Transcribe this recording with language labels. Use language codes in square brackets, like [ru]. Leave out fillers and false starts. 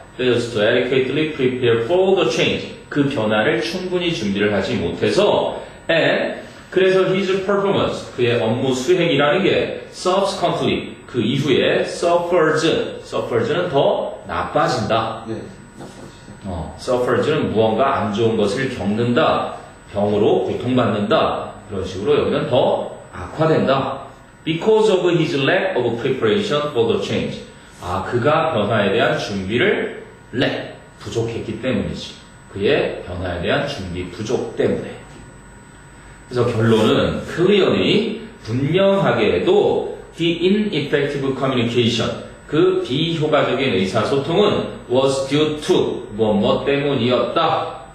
[en] fails to adequately prepare for the change, [ko] 그 변화를 충분히 준비를 하지 못해서 and 그래서 [en] his performance, [ko] 그의 업무 수행이라는 게 [en] subsequently, [ko] 그 이후에 suffers는 더 나빠진다. 네. 나빠지죠. suffers는 무언가 안 좋은 것을 겪는다. 병으로 고통받는다. 그런 식으로 여기는 더 악화된다. [en] Because of his lack of preparation for the change. [ko] 그가 변화에 대한 준비를 부족했기 때문이지. 그의 변화에 대한 준비 부족 때문에. 그래서 결론은 [en] clearly, [ko] 분명하게 해도 [en] the ineffective communication, [ko] 그 비효과적인 의사소통은 [en] was due to [ko] 뭐 때문이었다.